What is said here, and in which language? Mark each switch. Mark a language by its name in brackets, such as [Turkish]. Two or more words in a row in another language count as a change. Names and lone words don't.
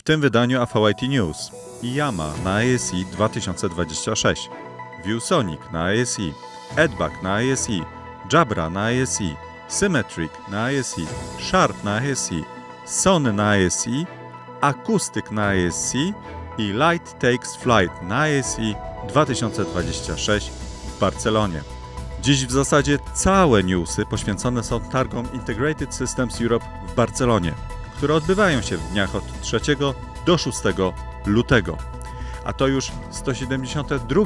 [Polish] tym wydaniu AVIT News: Yama na ASE 2026, ViewSonic na ASE, Edbug na ASE, Jabra na ASE, Symmetric na ASE, Sharp na ASE, Sony na ASE, Acoustic na ASE i Light Takes Flight na ASE 2026 w Barcelonie. Dziś w zasadzie całe newsy poświęcone są targom Integrated Systems Europe w Barcelonie, które odbywają się w dniach od 3 do 6 lutego. A to już 172.